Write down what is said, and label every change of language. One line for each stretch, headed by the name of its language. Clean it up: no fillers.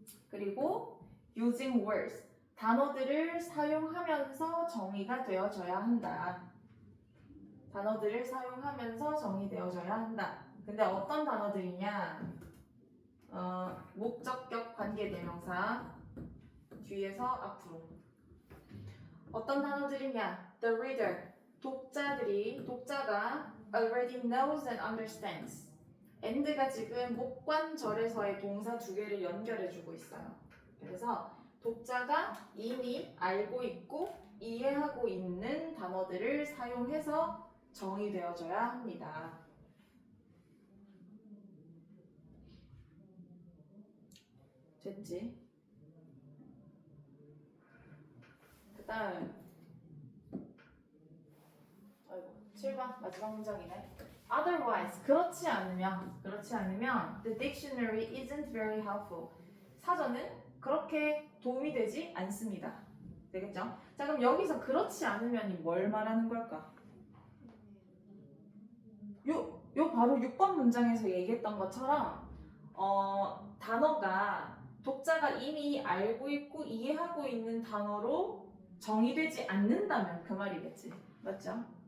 Korean: 그리고
English: using words.
Korean: 단어들을 사용하면서 정의가 되어져야 한다. 단어들을 사용하면서 정의되어져야 한다. 근데 어떤 단어들이냐? 목적격 관계대명사 뒤에서 앞으로. 어떤 단어들이냐?
English: The reader,
Korean: 독자가
English: already knows and understands.
Korean: and가 지금 목관절에서의 동사 두 개를 연결해주고 있어요. 그래서 독자가 이미 알고 있고 이해하고 있는 단어들을 사용해서 정의되어져야 합니다. 됐지? 그 다음 7번 마지막 문장이네.
English: Otherwise,
Korean: 그렇지 않으면
English: the dictionary isn't very helpful.
Korean: 사전은 그렇게 도움이 되지 않습니다. 되겠죠? 자, 그럼 여기서 그렇지 않으면이 뭘 말하는 걸까? 요 바로 6번 문장에서 얘기했던 것처럼 단어가 독자가 이미 알고 있고 이해하고 있는 단어로 정의되지 않는다면 그 말이겠지. 맞죠?